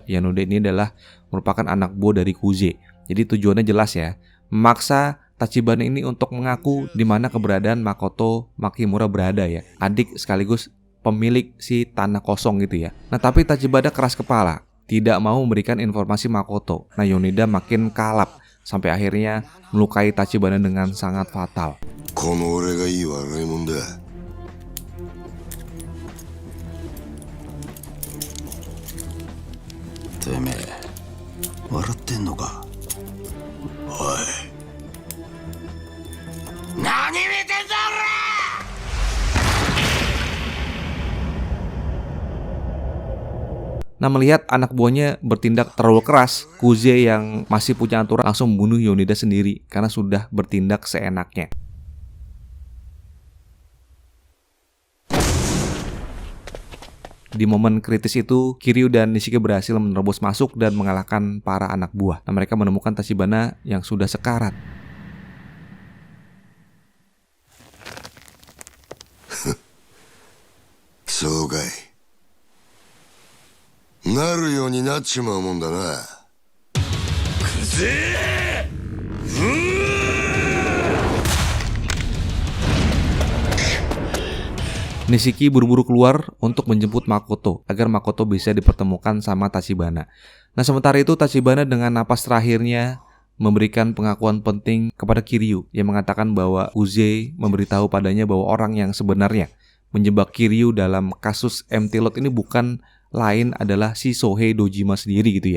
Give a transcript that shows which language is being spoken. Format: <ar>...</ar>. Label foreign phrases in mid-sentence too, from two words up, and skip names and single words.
<id>Yoneda ini adalah merupakan anak buah dari Kuze. Jadi tujuannya jelas ya, memaksa Tachibana ini untuk mengaku di mana keberadaan Makoto Makimura berada ya, adik sekaligus pemilik si tanah kosong gitu ya. Nah, tapi Tachibana keras kepala, tidak mau memberikan informasi Makoto. Nah, Yoneda makin kalap sampai akhirnya melukai Tachibana dengan sangat fatal.</id> <ja>この俺がいい笑いもんだ。てめえ笑ってんのか。おい何見てんだ俺。</ja> <id>Nah, melihat anak buahnya bertindak terlalu keras, Kuze yang masih punya aturan langsung membunuh Yoneda sendiri karena sudah bertindak seenaknya. Di momen kritis itu, Kiryu dan Nishiki berhasil menerobos masuk dan mengalahkan para anak buah. Nah, mereka menemukan Tachibana yang sudah sekarat.</id> <ja>そうかい。なるようになっちまうもんだな。くぜえ。</ja> <id>Nishiki buru-buru keluar untuk menjemput Makoto agar Makoto bisa dipertemukan sama Tachibana. Nah, sementara itu Tachibana dengan napas terakhirnya memberikan pengakuan penting kepada Kiryu yang mengatakan bahwa Kuze memberitahu padanya bahwa orang yang sebenarnya menjebak Kiryu dalam kasus Empty Lot ini bukan lain adalah si Sohei Dojima sendiri gitu ya.</id>